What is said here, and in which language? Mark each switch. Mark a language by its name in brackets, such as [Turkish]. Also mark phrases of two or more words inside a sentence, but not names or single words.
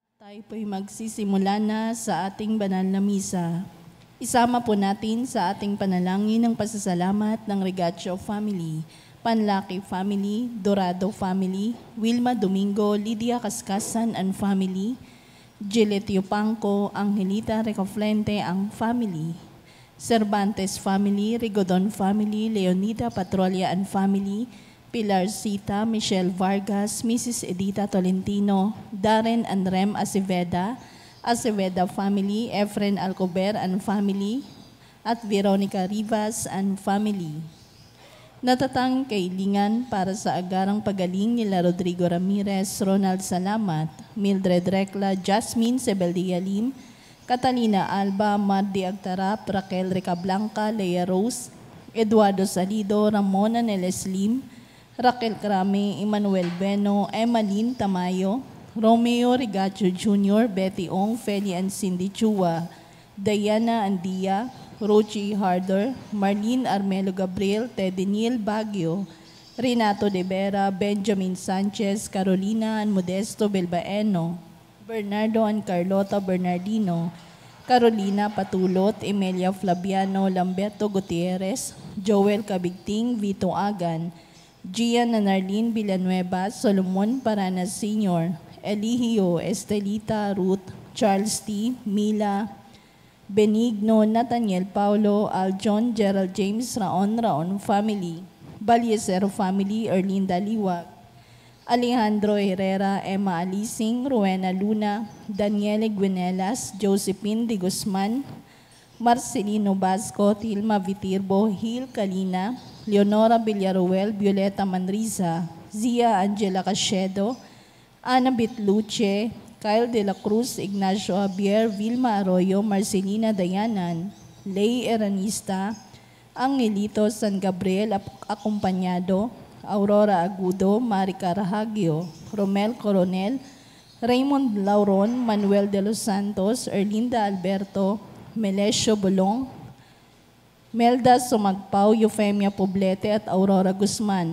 [Filipino] Tayo po'y magsisimula na sa ating banal na misa. Isama po natin sa ating panalangin ng pasasalamat ng Regacio family, Panlaki family, Dorado family, Wilma Domingo, Lydia Kaskasan [English] and family, [Filipino] Gillet Yupanco, Angelita Recoflente ang family, Cervantes family, Rigodon family, Leonida Patrolia [English] and family, [Filipino] Pilar Sita, Michelle Vargas, Mrs. Edita Tolentino, Darren and Rem Aceveda, Aceveda family, Efren Alcober [English] and family, [Filipino] at Veronica Rivas [English] and family. [Filipino] Natatanging kailingan para sa agarang pagaling nila Rodrigo Ramirez, Ronald Salamat, Mildred Recla, Jasmine Sebeldia Lim, Catalina Alba, Mardi Agtarap, Raquel Recablanca, Lea Rose, Eduardo Salido, Ramona Neles Lim, Raquel Crame, Emmanuel Beno, Emmaline Tamayo, Romeo Rigacho Jr., Betty Ong, Feli and Cindy Chua, Diana Andia, Rochi Harder, Marlene Armelo Gabriel, Teddy Neil Baguio, Renato De Vera, Benjamin Sanchez, Carolina and Modesto Belbaeno, Bernardo and Carlota Bernardino, Carolina Patulot, Emilia Flaviano, Lamberto Gutierrez, Joel Cabigting, Vito Agan, Gian and Arlene Villanueva, Solomon Paranas Sr., Eligio, Estelita, Ruth, Charles T., Mila, Benigno, Nathaniel Paulo, Aljon, Gerald James, Raon family, Baliesero family, Erlinda Liwag, Alejandro Herrera, Emma Alising, Rowena Luna, Daniele Guinelas, Josephine de Guzman, Marcelino Basco, Tilma Vitirbo, Hil Kalina, Leonora Villaruel, Violeta Manriza, Zia Angela Cachedo, Ana Bitluche, Kyle De La Cruz, Ignacio Javier, Vilma Arroyo, Marcelina Dayanan, Lay Eranista, Angelito San Gabriel Acompañado, Aurora Agudo, Mari Carahagio, Romel Coronel, Raymond Lauron, Manuel de los Santos, Erlinda Alberto, Melesio Bolong, Melda Sumagpao, Eufemia Poblete at Aurora Guzman.